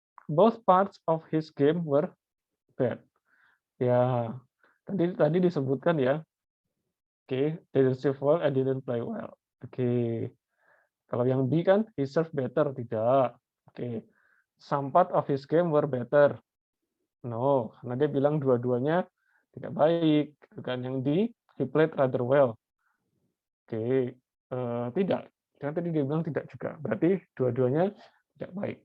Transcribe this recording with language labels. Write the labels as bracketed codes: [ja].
[en] Both parts of his game were bad. [id] Ya, tadi disebutkan ya. [en] Oke, didn't serve well and didn't play well. Oke. [id] Kalau yang B kan [en] he served better, tidak. Oke. Some part of his game were better. [id] No, karena dia bilang dua-duanya tidak baik. Kan yang D [en] he played rather well. [id] Oke, tidak. Karena tadi dia bilang tidak juga. Berarti dua-duanya tidak baik.